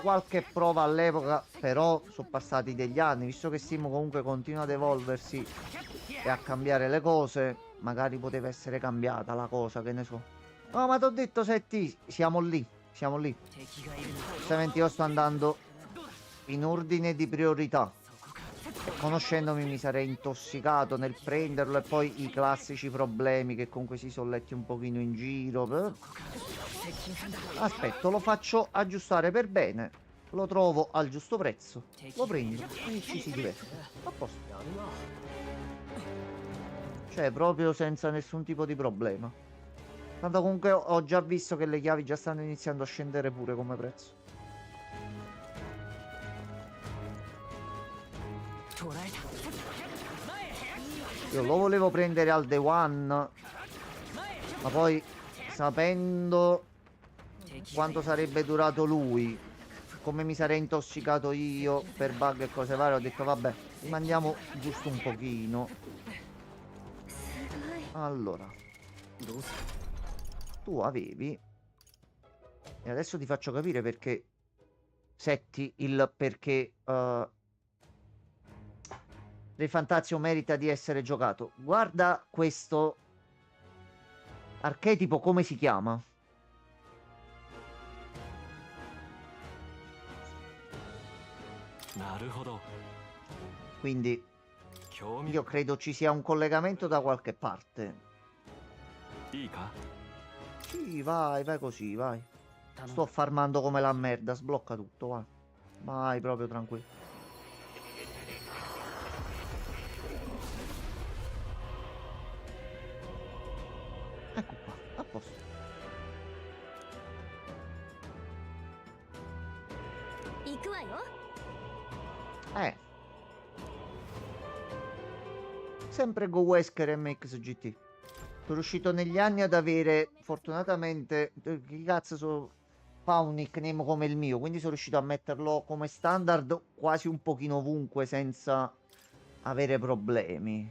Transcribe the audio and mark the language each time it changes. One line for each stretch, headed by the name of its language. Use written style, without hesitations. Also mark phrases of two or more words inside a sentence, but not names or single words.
Italian: qualche prova all'epoca, però sono passati degli anni, visto che Steam comunque continua ad evolversi e a cambiare le cose, magari poteva essere cambiata la cosa, che ne so. No, ma ti ho detto, senti, siamo lì, siamo lì.
Japanese: 敵がいるな
Italian: Giustamente io sto andando in ordine di priorità. E conoscendomi mi sarei intossicato nel prenderlo e poi i classici problemi che comunque si sono letti un pochino in giro.
Japanese: 接近戦だ
Italian: Aspetto, lo faccio aggiustare per bene. Lo trovo al giusto prezzo. Lo prendo e ci si diverte. A posto. Cioè, proprio senza nessun tipo di problema. Tanto comunque ho già visto che le chiavi già stanno iniziando a scendere pure come prezzo.
Japanese: 捕らえた前へ
Italian: Io lo volevo prendere al
English: day one,
Japanese: 前へ
Italian: ma poi sapendo
Japanese: 敵が
Italian: quanto sarebbe durato lui, come mi sarei intossicato io per bug e cose varie, ho detto vabbè, rimandiamo giusto un pochino. Allora,
Japanese: どうする
Italian: tu avevi, e adesso ti faccio capire perché setti il perché Re Fantazio merita di essere giocato. Guarda questo archetipo, come si chiama?
Japanese: なるほど
Italian: Quindi
Japanese: 興味
Italian: io credo ci sia un collegamento da qualche parte.
Japanese: いいか
Italian: Sì, vai, vai così, vai.
Japanese: 頼む
Italian: Sto farmando come la merda, sblocca tutto, vai. Vai, proprio tranquillo. Ecco qua, a posto.
Japanese: 行くわよ
Italian: Sempre Go Wesker MX GT. Sono riuscito negli anni ad avere, fortunatamente, chi cazzo fa un nickname come il mio, quindi sono riuscito a metterlo come standard quasi un pochino ovunque senza avere problemi.